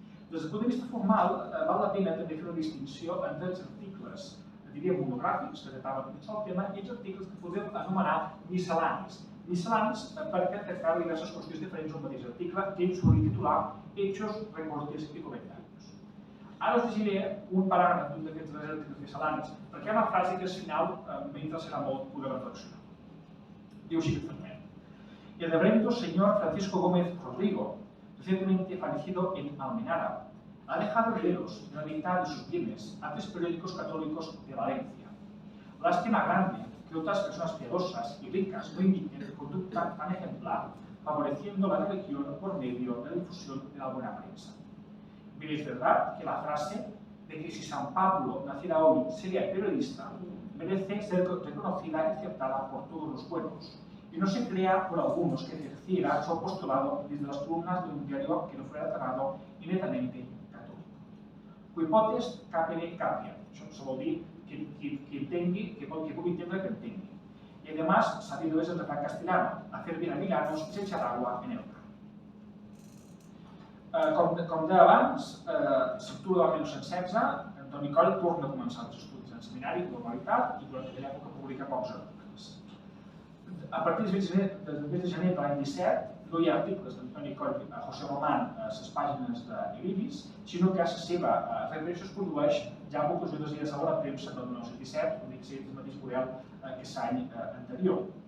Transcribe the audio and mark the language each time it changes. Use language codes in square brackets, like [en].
[ca] Des del punt de vista formal, val la pena també fer una distinció entre els articles, diríem, monogràfics, que tractaven dins del tema, i els articles que podem anomenar miscel·lanis. Miscel·lanis perquè tractaven diverses qüestions diferents d'un mateix article, que ell solia titular Hechos, Recortes i Comentarios. Ara us llegiré un paràgraf d'un d'aquests articles miscel·lanis, perquè hi ha una frase que al final m'interessarà molt poder reflexionar. Diu així exactament: [es] El reverendo señor Francisco Gómez Rodrigo, recientemente fallecido en Almenara, ha dejado herederos de la mitad de sus bienes a 3 periódicos católicos de Valencia. Lástima grande que otras personas piadosas y ricas no imiten conducta tan ejemplar, favoreciendo la religión por medio de la difusión de la buena prensa. Bien, es verdad que la frase de que si San Pablo naciera hoy sería periodista merece ser reconocida y aceptada por todos los buenos, y no se crea por algunos que ejerciera su apostolado desde las columnas de un diario que no fuera cerrado y netamente católico. [la] Quipotest capere capia. [ca] Això vol dir que entengui, que pugui entendre que entengui. [es] Y además, sabido es el refrán castellano, hacer bien a Milanos es echar agua en el camp. [ca] Com deia abans, s'octubre del 1916, Antoni Coll torna a començar els estudis en seminari de normalitat i durant aquella època publica pocs articles. A partir del mes de gener de l'any 17 no hi ha articles d'Antoni Coll a José Román a les pàgines d'Ilibis, sinó que la seva reaparició es produeix ja amb ocasió dels dies de la premsa del 1917, com dic, el mateix model que l'any anterior.